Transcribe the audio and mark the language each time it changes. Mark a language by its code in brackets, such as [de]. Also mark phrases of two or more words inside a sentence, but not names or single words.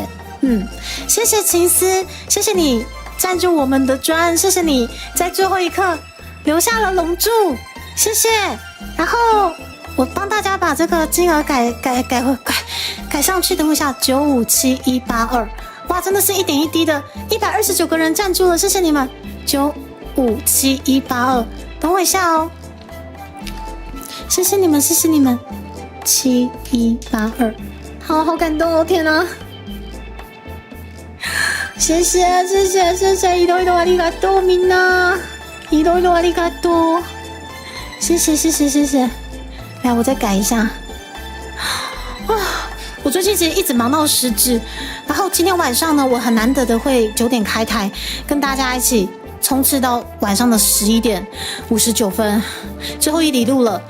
[zh] 谢谢秦思，谢谢你赞助我们的专，谢谢你在最后一刻留下了龙柱。谢谢，然后我帮大家把这个金额改上去，等我一下，957182，哇，真的是一点一滴的，129个人赞助了，谢谢你们，957182，等我一下哦，谢谢你们，7182，好感动哦，天哪！谢谢， [ja] いろいろありがとうみんな，いろいろありがとう， [zh] 谢谢，来，我再改一下。我最近其实一直忙到失智，然后今天晚上呢，我很难得的会9点开台，跟大家一起冲刺到晚上的11点59分，最后一里路了。